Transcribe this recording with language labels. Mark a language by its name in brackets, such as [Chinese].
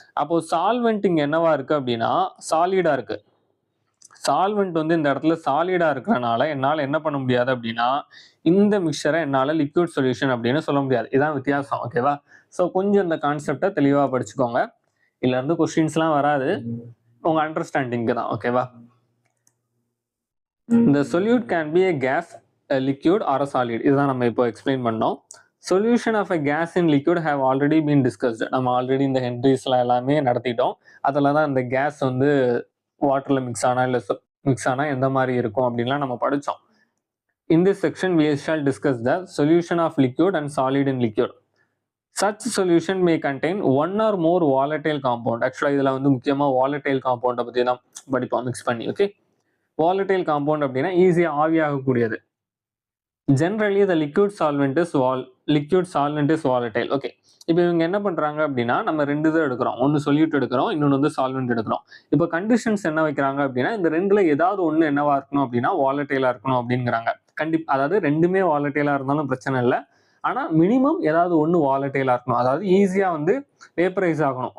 [Tamil] அப்போ சால்வெண்ட் இங்க என்னவா இருக்கு அப்படின்னா சாலிடா இருக்கு. சால்வெண்ட் வந்து இந்த இடத்துல சாலிடா இருக்கிறனால என்னால் என்ன பண்ண முடியாது அப்படின்னா இந்த மிக்சரை என்னால் லிக்விட் சொல்யூஷன் அப்படின்னு சொல்ல முடியாது. இதான் வித்தியாசம். ஓகேவா? ஸோ கொஞ்சம் இந்த கான்செப்டை தெளிவாக படிச்சுக்கோங்க. இதுல இருந்து கொஸ்டின்ஸ்லாம் வராது, உங்க அண்டர்ஸ்டாண்டிங்க்கு தான். ஓகேவா? இந்த [English] solute can be a gas, a liquid or a solid. [Tamil] இதுதான் நம்ம இப்போ எக்ஸ்பிளைன் பண்ணோம். [English] Solution of a gas in liquid have already been discussed. [Tamil] நம்ம ஆல்ரெடி இந்த ஹென்ரிஸ்லாம் எல்லாமே நடத்திட்டோம். அதில் தான் இந்த கேஸ் வந்து வாட்டர்ல மிக்ஸ் ஆனா இல்லை மிக்ஸ் ஆனா எந்த மாதிரி இருக்கும் அப்படின்லாம் நம்ம படித்தோம். [English] In this section we shall discuss the solution of liquid and solid in liquid. Such solution may contain one or more volatile compound. [Tamil] ஆக்சுவலாக இதில் வந்து முக்கியமாக volatile compound பற்றி தான் படிப்போம் மிக்ஸ் பண்ணி. ஓகே, volatile compound அப்படின்னா ஈஸியாக ஆவியாகக்கூடியது. [English] Generally the liquid solvent is volatile. [Tamil] Okay, இப்போ இவங்க என்ன பண்றாங்க அப்படின்னா நம்ம ரெண்டு இதை எடுக்கிறோம், ஒன்று சொல்யூட் எடுக்கிறோம், இன்னொன்று வந்து சால்வெண்ட் எடுக்கிறோம். இப்போ கண்டிஷன்ஸ் என்ன வைக்கிறாங்க அப்படின்னா இந்த ரெண்டுல ஏதாவது ஒன்று என்னவா இருக்கணும் அப்படின்னா வாலட்டைலா இருக்கணும் அப்படிங்கிறாங்க. அதாவது ரெண்டுமே வாலட்டைலா இருந்தாலும் பிரச்சனை இல்லை, ஆனா மினிமம் ஏதாவது ஒன்று வாலட்டைலா இருக்கணும், அதாவது ஈஸியா வந்து வேப்பரைஸ் ஆகணும்.